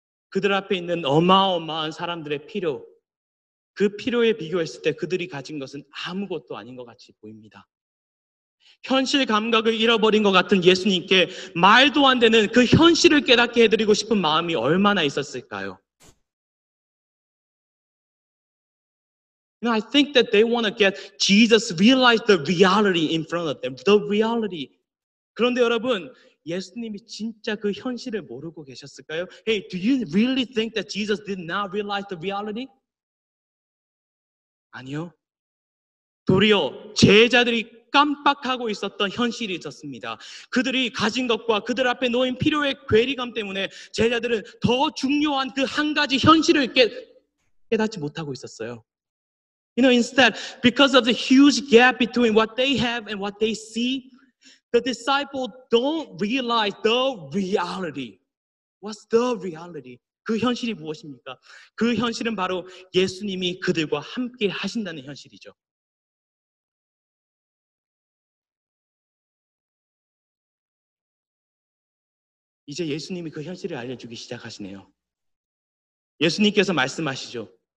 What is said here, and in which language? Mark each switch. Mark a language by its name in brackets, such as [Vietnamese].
[Korean] 그들 앞에 있는 어마어마한 사람들의 필요, 그 필요에 비교했을 때 그들이 가진 것은 아무것도 아닌 것 같이 보입니다. 현실 감각을 잃어버린 것 같은 예수님께 말도 안 되는 그 현실을 깨닫게 해드리고 싶은 마음이 얼마나 있었을까요? [English] I think that they want to get Jesus realize the reality in front of them, the reality. [Korean] 그런데 여러분, 예수님이 진짜 그 현실을 모르고 계셨을까요? [English] Hey, do you really think that Jesus did not realize the reality? [Korean] 아니요. 도리어 제자들이 깜빡하고 있었던 현실이 있었습니다. 그들이 가진 것과 그들 앞에 놓인 필요의 괴리감 때문에 제자들은 더 중요한 그 한 가지 현실을 깨닫지 못하고 있었어요. [English] Instead, because of the huge gap between what they have and what they see, the disciples don't realize the reality. What's the reality? [Korean] 그 현실이 무엇입니까? 그 현실은 바로 예수님이 그들과 함께 하신다는 현실이죠. 이제 예수님이 그 현실을 알려주기 시작하시네요. 예수님께서 말씀하시죠.